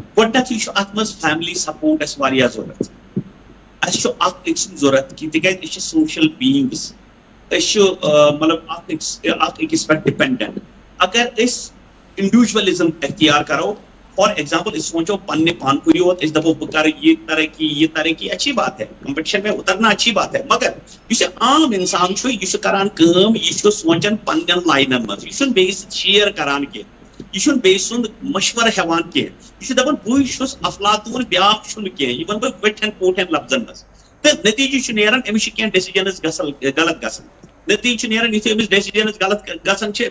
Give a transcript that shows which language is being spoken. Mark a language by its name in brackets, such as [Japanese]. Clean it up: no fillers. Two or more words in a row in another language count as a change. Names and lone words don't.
[Kashmiri] گۄڈٕنیتھٕے چھُ اتھ منٛز فیملی سپورٹ اَسہِ واریاہ ضوٚرتھ اَسہِ چھُ اکھ أکۍ سُنٛد ضوٚرتھ کہِ تِکیازِ أسۍ چھِ [English] social beings [Kashmiri] أسۍ چھِ مطلب اکھ أکِس پٮ۪ٹھ ڈِپینڈنٹ اگر أسۍ انڈیوجولزم اختیار کرو [English] for example [Kashmiri] أسۍ سونٛچو پننہِ پانہٕ یوت أسۍ دپو بہٕ کرٕ یہ ترقی [Urdu] اچھی بات ہے کمپٹیشن میں اترنا اچھی بات ہے مگر [Kashmiri] یُس یہِ عام انسان چھُ یہِ چھُ کران کٲم یہِ چھُ سونٛچان پننٮ۪ن لاینن منٛز یہِ چھُنہٕ بیٚیِس سۭتۍ شیر کران کینٛہہ یہِ چھُنہٕ بیٚیہِ سُنٛد مشورٕ ہٮ۪وان کینٛہہ یہِ چھُ دپان بٕے چھُس افلاطوٗن بیٛاکھ چھُنہٕ کینٛہہ یہِ ونہٕ بہٕ وٕٹھٮ۪ن پوٹھٮ۪ن لفظن منٛز تہٕ نتیٖجہِ چھُ نیران أمِس چھِ کینٛہہ ڈیسِجنز غلط گژھان نتیٖجہِ چھُ نیران یُتھُے أمِس ڈیسِجنز غلط گژھان چھِ